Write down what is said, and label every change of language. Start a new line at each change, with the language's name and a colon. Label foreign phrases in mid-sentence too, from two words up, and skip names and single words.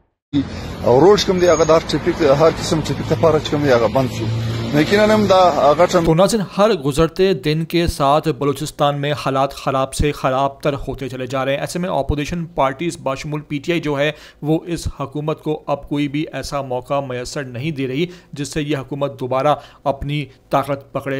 Pashto: او روډ کوم دی هغه د هر قسم ټریفیک لپاره چې کوم دی هغه بند شو
Urdu: تو ناظرین، ہر گزرتے دن کے ساتھ بلوچستان میں حالات خراب سے خراب تر ہوتے چلے جا رہے ہیں. ایسے میں
English: opposition parties
Urdu: بشمول PTI جو ہے وہ اس حکومت کو اب کوئی بھی ایسا موقع میسر نہیں دے رہی جس سے یہ حکومت دوبارہ اپنی طاقت پکڑے.